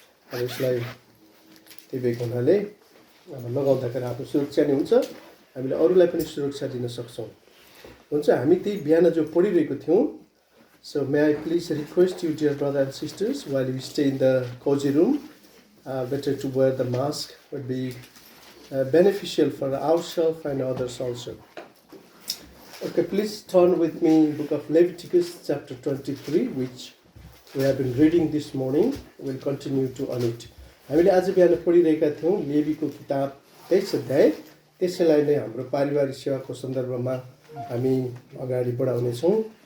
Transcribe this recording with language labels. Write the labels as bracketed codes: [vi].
[ne] अब यसलाई त्यही भएको हुनाले अब लगाउँदाखेरि आफ्नो सुरक्षा नै हुन्छ, हामीले अरूलाई पनि सुरक्षा दिन सक्छौँ। हुन्छ, हामी त्यही बिहान जो पढिरहेको थियौँ। [en] So may I please request you dear brother and sisters, while we stay in the cozy room, better to wear the mask would be beneficial for ourselves and others also. Okay, please turn with me book of Leviticus chapter 23, which we have been reading this morning. We'll continue to on it. [ne] हामीले आज बिहान पढिरहेका थियौँ लेवीको किताब 23 अध्याय। त्यसैलाई नै हाम्रो पारिवारिक सेवाको सन्दर्भमा हामी अगाडि बढाउनेछौँ।